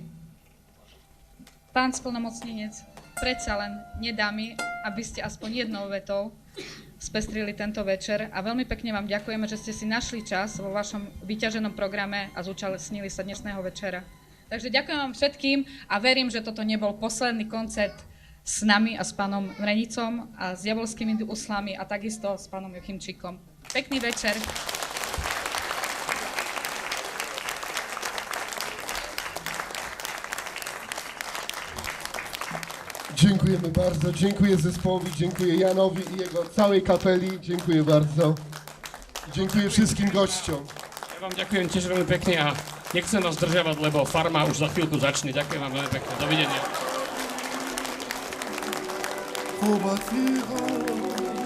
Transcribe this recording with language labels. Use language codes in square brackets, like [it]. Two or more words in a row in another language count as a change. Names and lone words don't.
[sk] Pán splnomocnenec, predsa len nedá mi, aby ste aspoň jednou vetou spestrili tento večer a veľmi pekne vám ďakujeme, že ste si našli čas vo vašom vyťaženom programe a zúčastnili sa dnešného večera. Takže ďakujem vám všetkým a verím, že toto nebol posledný koncert s nami a s pánom Mrenicom a s diabolskými uslami a takisto s pánom Jakimčíkom. Pekný večer. [pl] Dziękujemy bardzo, dziękuję zespołowi, dziękuję Janowi i jego całej kapeli, dziękuję bardzo. Dziękuję wszystkim gościom. [sk] Ja vám ďakujem tiež veľmi pekne a nechcem vás zdržiavať, lebo farma už za chvíľku začne. Ďakujem vám veľmi pekne. Dovidenia.